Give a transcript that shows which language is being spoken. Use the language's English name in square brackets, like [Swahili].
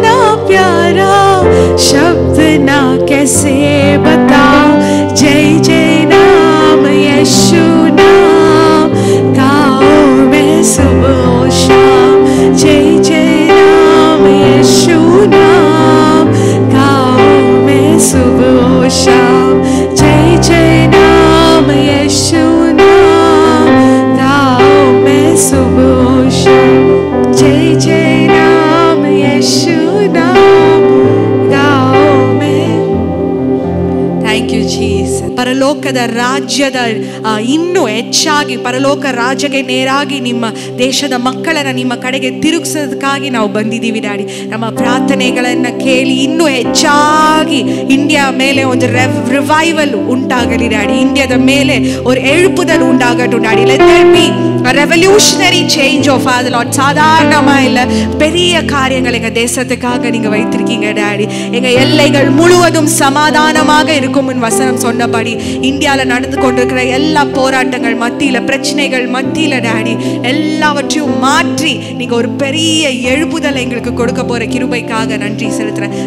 [Hindi] प्यारा शब्द ना कैसे बताऊं, जय जय नाम यीशु नाम गाओ मैं सुबह शाम, जय जय नाम यीशु नाम गाओ मैं सुबह शाम, जय जय नाम यीशु नाम गाओ मैं सुबह शाम, जय जय नाम यीशु नाम गाओ मैं. [English] Thank you Jesus. [Kannada] ಪರಲೋಕದ ರಾಜ್ಯದ ಇನ್ನೂ ಹೆಚ್ಚಾಗಿ ಪರಲೋಕ ರಾಜ್ಯಕ್ಕೆ ನೇರಾಗಿ ನಿಮ್ಮ ದೇಶದ ಮಕ್ಕಳನ್ನು ನಿಮ್ಮ ಕಡೆಗೆ ತಿರುಗಿಸೋದಕ್ಕಾಗಿ ನಾವು ಬಂದಿದ್ದೀವಿ ಡ್ಯಾಡಿ. ನಮ್ಮ ಪ್ರಾರ್ಥನೆಗಳನ್ನು ಕೇಳಿ ಇನ್ನೂ ಹೆಚ್ಚಾಗಿ ಇಂಡಿಯಾ ಮೇಲೆ ಒಂದು ರಿವೈವಲ್ ಉಂಟಾಗಲಿ ಡ್ಯಾಡಿ. ಇಂಡಿಯಾದ ಮೇಲೆ [Tamil] ஒரு எழுப்புதல் உண்டாகட்டும் daddy. [English] Let there be a revolutionary change of Father Lord. [Tamil] சாதாரணமா இல்ல, பெரிய காரியங்கள் எங்க தேசத்துக்காக நீங்க வைத்திருக்கீங்க டாடி. எங்க எல்லைகள் முழுவதும் சமாதானமாக இருக்கும் வசனம் சொன்னபடி இந்தியாவில் நடந்து கொண்டிருக்கிற எல்லா போராட்டங்கள் மத்தியில, பிரச்சனைகள் மத்தியில டாடி, எல்லாவற்றையும் மாற்றி நீங்க ஒரு பெரிய எழுப்புதல் எங்களுக்கு கொடுக்க போற கிருபைக்காக நன்றி செலுத்துறேன்.